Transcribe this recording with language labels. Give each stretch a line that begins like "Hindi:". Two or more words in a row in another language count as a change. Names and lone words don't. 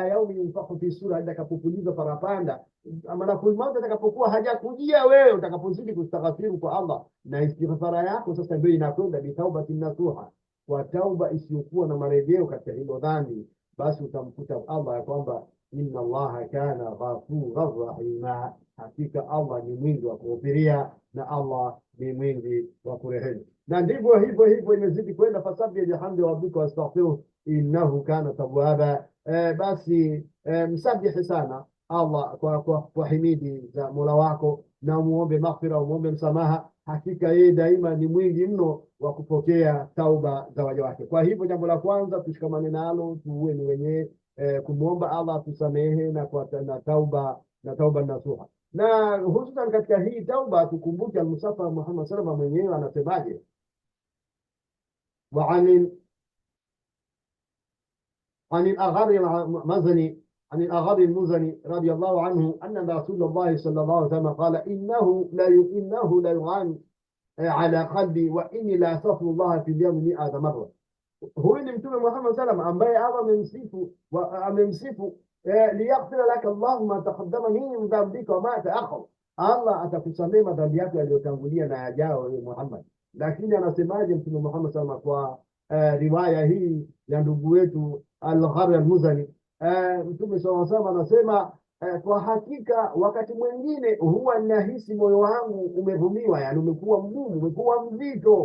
Arabic: يوم ينفخ في الصور,
Swahili: atakapopuliza parapanda, malakul maut atakapokuwa hajakujia wewe, utakapozidi kustaghfiru kwa Allah na istighfara yako sasa ndio inakwenda
Arabic: بتوبة نصوحا,
Swahili: kwa tauba isiyokuwa na marejeo katika hilo dhambi, basi utamkuta Allah ya kwamba
Arabic: إن الله كان غفورا رحيما,
Swahili: hakika Allah ni mwingi wa kughufiria na Allah ni mwingi wa kurehemu. Na ndivyo hivyo imezidi kwenda,
Arabic: فسبح بحمد ربك واستغفره إنه كان توابا.
Swahili: Basi msabihi sana Allah kwa himidi za Mola wako, na muombe maghfira, muombe msamaha, hakika yeye daima ni mwingi mno wa kupokea tauba za waja wake. Kwa hivyo jambo la kwanza tushikamane nalo, tuwe ni wenye kumuomba Allah tusamehe na tauba nasuha. Na hususan katika hii tauba tukumbuke al-Mustafa Muhammad sallallahu mwenyewe anasemaje, wa
Arabic: عن الأغر المزني عن الأغر المزني رضي الله عنه أن رسول الله صلى الله عليه وسلم قال إنه لا يغان على قلبي وإني لا أستغفر الله في اليوم 100 مرة.
Swahili: Huyu ni Mtume Muhammad sallam ambaye Allah amemsifu
Arabic: ليغفر لك الله ما تقدم من ذنبك وما تأخر,
Swahili: Allah atakusamehe madhambi yako yaliyotangulia na yajayo wewe Muhammad. Lakini anasemaje Mtume Muhammad sallam kwa riwaya hii ya ndugu wetu Al-Ghari Al-Muzani, Mtume
Arabic: صلى الله عليه وسلم
Swahili: anasema kwa hakika wakati mwingine huwa ninahisi moyo wangu umevumiwa, yani umekuwa mgumu, umekuwa mzito.